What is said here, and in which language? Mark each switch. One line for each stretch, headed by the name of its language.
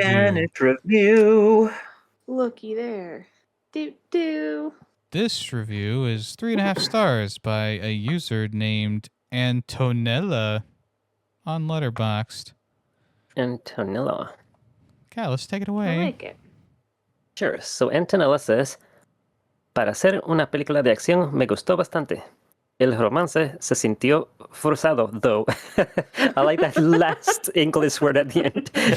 English: Spanish review. Looky there. Do. This review is 3.5 stars by a user named Antonella on Letterboxd. Antonella. Okay, let's take it I away. like it. Sure. So Antonella says,
Spanish: para hacer una película de acción me gustó bastante. El romance se sintió forzado,
English: though. I like that last English word at the end.